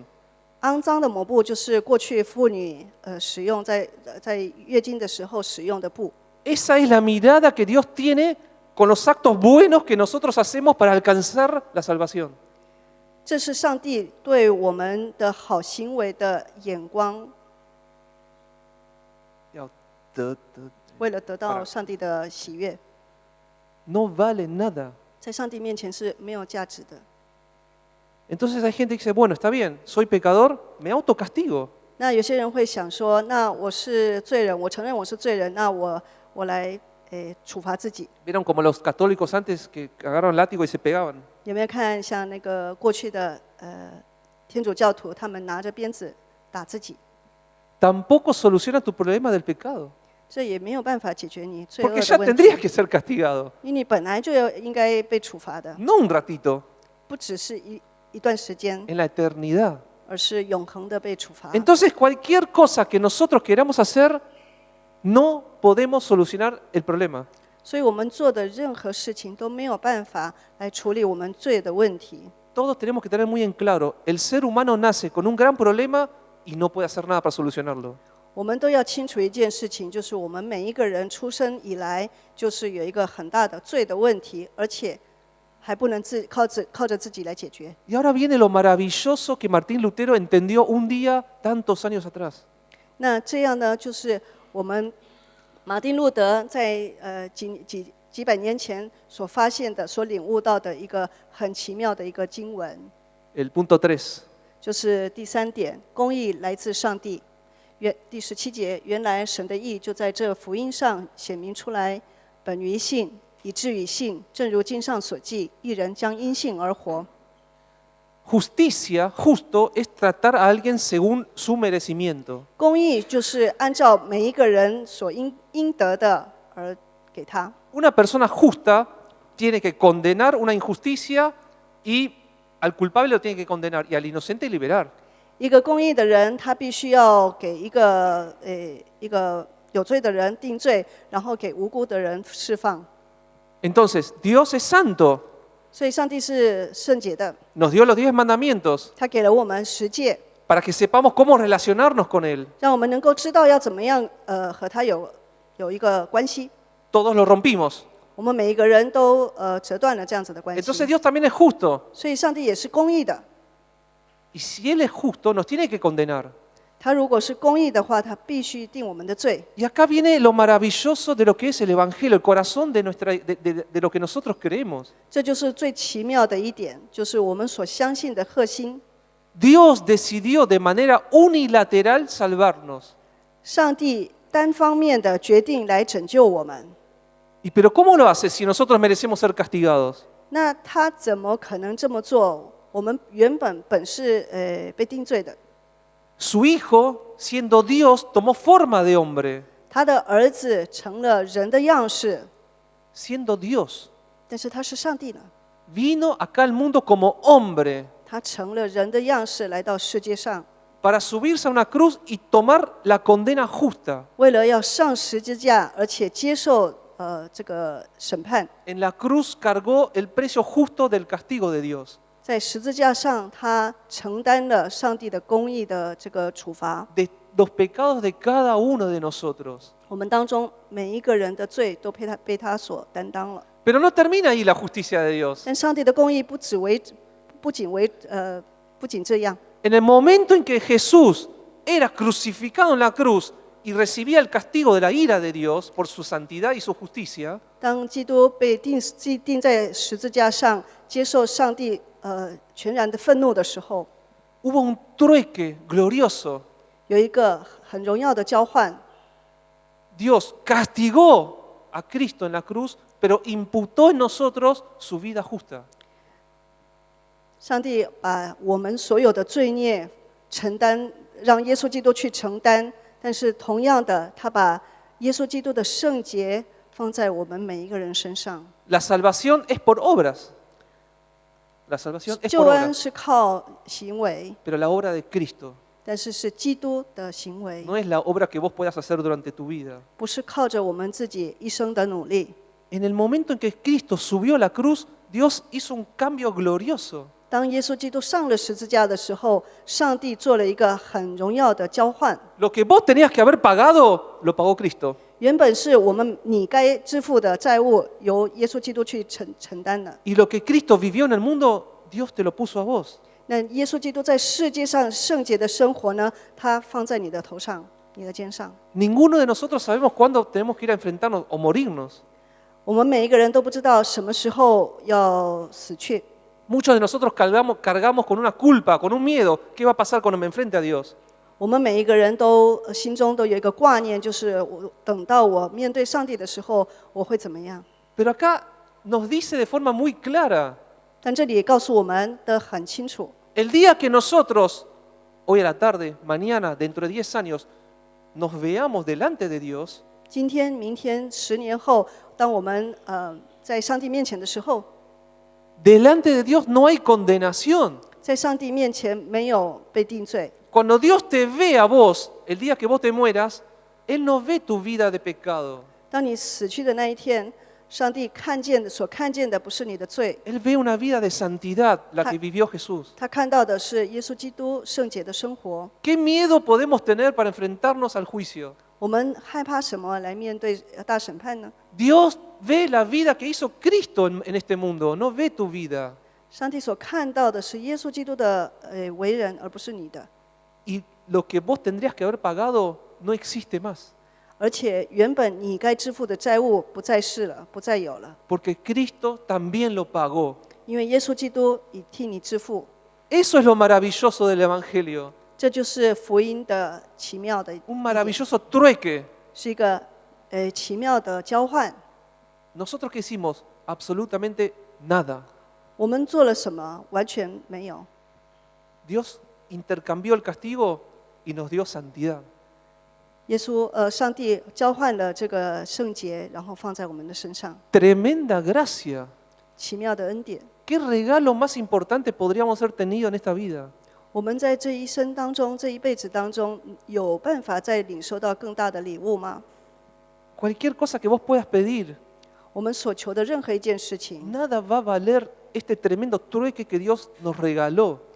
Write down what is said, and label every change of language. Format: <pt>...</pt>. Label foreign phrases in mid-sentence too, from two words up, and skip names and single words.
<zh>肮脏的抹布就是过去妇女使用在月经的时候使用的布。</zh> <es>Esa es la mirada que Dios tiene con los actos buenos que nosotros hacemos para alcanzar la salvación.</es> <zh>这是上帝对我们的好行为的眼光，为了得到上帝的喜悦，</zh> <es>No vale nada.</es> <zh>在上帝面前是没有价值的。</zh> <es>Entonces hay gente que dice, bueno, está bien, soy pecador, me autocastigo.</es> <zh>那有些人会想说，那我是罪人，我承认我是罪人，那我来处罚自己。</zh> <es>Vieron como los católicos antes que agarraron látigo y se pegaban.</es> <zh>有没有看像那个过去的天主教徒，他们拿着鞭子打自己？</zh> <es>Tampoco soluciona tu problema del pecado.</es> <zh>这也没有办法解决你罪恶</zh> <es>Porque</es> <zh>的</zh> <es>ya</es> <zh>问题，</zh> <es>tendrías que ser castigado.</es> <zh>因为你本来就应该被处罚的，</zh> <es>No un ratito,</es> <zh>不只是一段时间，</zh> <es>en la eternidad.</es> <zh>而是永恒的被处罚。</zh> <es>Entonces cualquier cosa que nosotros queramos hacer, no podemos solucionar el problema.</es> <zh>所以我们做的任何事情都没有办法来处理我们罪的问题。</zh> <es>Todos tenemos que tener muy en claro, el ser humano nace con un gran problema y no puede hacer nada para solucionarlo.</es> <zh>我们都要清楚一件事情，就是我们每一个人出生以来就是有一个很大的罪的问题，而且还不能靠着自己来解决。</zh> <es>Y ahora viene lo maravilloso que Martín Lutero entendió un día tantos años atrás.</es> <zh>那这样呢，就是我们马丁路德在几百年前所发现的、所领悟到的一个很奇妙的一个经文，</zh> <es>El punto 3.</es> <zh>就是第3点，公义来自上帝。第17节，原来神的义就在这福音上显明出来，本于信，以至于信，正如经上所记，一人将因信而活。</zh> <es>Justicia, justo, es tratar a alguien según su merecimiento.</es> <zh>公义就是按照每一个人所应得的而给他。</zh> <es>Una persona justa tiene que condenar una injusticia y al culpable lo tiene que condenar y al inocente liberar.</es> <zh>一个公义的人，他必须要给一个有罪的人定罪，然后给无辜的人释放。</zh> <es>Entonces, Dios es santo,</es> <zh>所以上帝是圣洁的，</zh> <es>nos dio los 10 mandamientos</es> <zh>他给了我们十诫，</zh> <es>para que sepamos cómo relacionarnos con Él.</es> <zh>让我们能够知道要怎么样和他有一个关系。</zh> <es>Todos lo rompimos.</es> <zh>我们每一个人都折断了这样子的关系，</zh> <es>Entonces Dios también es justo.</es> <zh>所以上帝也是公义的。</zh> <es>Y si Él es justo, nos tiene que condenar.</es> <zh>他如果是公义的话，他必须定我们的罪。</zh> <es>Y acá viene lo maravilloso de lo que es el Evangelio, el corazón de lo que nosotros creemos.</es> <zh>这就是最奇妙的一点，就是我们所相信的核心。</zh> <es>Dios decidió de manera unilateral salvarnos.</es> <zh>上帝单方面的决定来拯救我们，</zh> <es>Pero ¿cómo lo hace si nosotros merecemos ser castigados?</es> <zh>那他怎么可能这么做？我们原本是被定罪的，</zh> <es>Su Hijo, siendo Dios, tomó forma de hombre,</es> <zh>他的儿子成了人的样式，</zh> <es>siendo Dios.</es> <zh>但是他是上帝呢，</zh> <es>Vino acá al mundo como hombre</es> <zh>他成了人的样式来到世界上，</zh> <es>para subirse a una cruz y tomar la condena justa.</es> <zh>为了要上十字架，而且接受这个审判。</zh> <es>En la cruz cargó el precio justo del castigo de Dios.</es> <zh>在十字架上，他承担了上帝的公义的这个处罚。</zh> <es>De los pecados de cada uno de nosotros.</es> <zh>我们当中每一个人的罪都被他所担当了。</zh> <es>Pero no termina ahí la justicia de Dios.</es> <zh>但上帝的公义不仅这样。</zh> <es>En el momento en que Jesús era crucificado en la cruz y recibía el castigo de la ira de Dios por su santidad y su justicia,</es> <zh>当基督被钉在十字架上，接受上帝全然的愤怒的时候，</zh> <es>hubo un trueque glorioso.</es> <zh>有一个很荣耀的交换。</zh> <es>Dios castigó a Cristo en la cruz, pero imputó en nosotros su vida justa.</es> <zh>上帝把我们所有的罪孽承担，让耶稣基督去承担。但是同样的，他把耶稣基督的圣洁放在我们每一个人身上。</zh> <es>La salvación es por obras. La salvación es</es> <zh>救</zh> <es>por</es> <zh>恩</zh> <es>obras,</es> <zh>是靠行为，</zh> <es>pero la obra de Cristo</es> <zh>但是是基督的行为，</zh> <es>no es la obra que vos puedas hacer durante tu vida.</es> <zh>不是靠着我们自己一生的努力。</zh> <es>En el momento en que Cristo subió a la cruz, Dios hizo un cambio glorioso.</es> <zh>当耶稣基督上了十字架的时候，上帝做了一个很荣耀的交换。</zh> <es>Lo que vos tenías que haber pagado, lo pagó Cristo.</es> <zh>原本是我们你该支付的债务，由耶稣基督去承担的。</zh> <es>Y lo que Cristo vivió en el mundo, Dios te lo puso a vos.</es> <zh>那耶稣基督在世界上圣洁的生活呢，他放在你的头上，你的肩上。</zh> <es>Ninguno de nosotros sabemos cuándo tenemos que ir a enfrentarnos o morirnos.</es> <zh>我们每一个人都不知道什么时候要死去。</zh> <es>Muchos de nosotros cargamos con una culpa, con un miedo. ¿Qué va a pasar cuando me enfrente a Dios?</es> <zh>我们每一个人都心中都有一个挂念，就是等到我面对上帝的时候，我会怎么样？</zh> <es>Pero acá nos dice de forma muy clara,</es> <zh>但这里也告诉我们的很清楚，</zh> <es>el día que nosotros, hoy a la tarde, mañana, dentro de 10 años, nos veamos delante de Dios,</es> <zh>今天、明天、10年后，当我们在上帝面前的时候，</zh> <es>delante de Dios no hay condenación.</es> <zh>在上帝面前没有被定罪。</zh> <es>Cuando Dios te ve a vos, el día que vos te mueras, Él no ve tu vida de pecado.</es> <zh>当你死去的那一天，上帝所看见的不是你的罪，</zh> <es>Él ve una vida de santidad, la que vivió Jesús.</es> <zh>他看到的是耶稣基督圣洁的生活。</zh> <es>¿Qué miedo podemos tener para enfrentarnos al juicio?</es> <zh>我们害怕什么来面对大审判呢？</zh> <es>Dios ve la vida que hizo Cristo en este mundo, no ve tu vida.</es> <zh>上帝所看到的是耶稣基督的为人，而不是你的。</zh> <es>Y lo que vos tendrías que haber pagado no existe más,</es> <zh>而且原本你该支付的债务不再是了，不再有了，</zh> <es>porque Cristo también lo pagó.</es> <zh>因为耶稣基督已替你支付。</zh> <es>Eso es lo maravilloso del Evangelio,</es> <zh>这就是福音的奇妙的一</zh> <es>un</es> <zh>点，</zh> <es>maravilloso trueque.</es> <zh>是一个奇妙的交换。</zh> <es>Nosotros que hicimos absolutamente nada.</es> <zh>我们做了什么？完全没有。</zh> <es>Dios intercambió el castigo y nos dio santidad.</es> <zh>上帝交换了这个圣洁，然后放在我们的身上，</zh> <es>Tremenda gracia.</es> <zh>奇妙的恩典。</zh> <es>¿Qué regalo más importante podríamos haber tenido en esta vida?</es> <zh>我们在这一生当中，这一辈子当中，有办法再领受到更大的礼物吗？</zh> <es>Cualquier cosa que vos puedas pedir,</es> <zh>我们所求的任何一件事情，</zh> <es>nada va a valer este tremendo trueque que Dios nos regaló.</es>